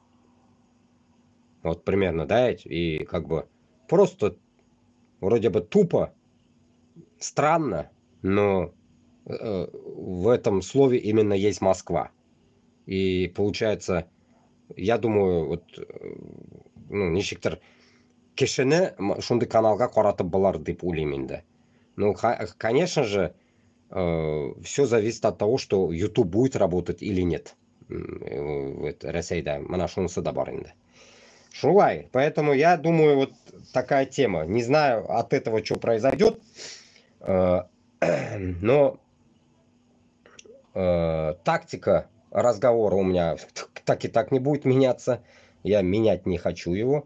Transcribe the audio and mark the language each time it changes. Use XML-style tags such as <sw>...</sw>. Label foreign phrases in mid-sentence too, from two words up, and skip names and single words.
<ru>Вот примерно, да, и как бы просто вроде бы тупо, странно, но в этом слове именно есть Москва. И получается, я думаю, вот, ну,</ru> <tt>ничектир кешене шундай каналга каратып болар дип уйлыйм инде.</tt> <ru>Ну, конечно же, все зависит от того, что YouTube будет работать или нет.</ru> <tt>Россия, мына шунысы да бар инде. Шулай.</tt> <ru>Поэтому я думаю, вот такая тема. Не знаю от этого, что произойдет, но тактика разговора у меня так и так не будет меняться. Я менять не хочу его.</ru>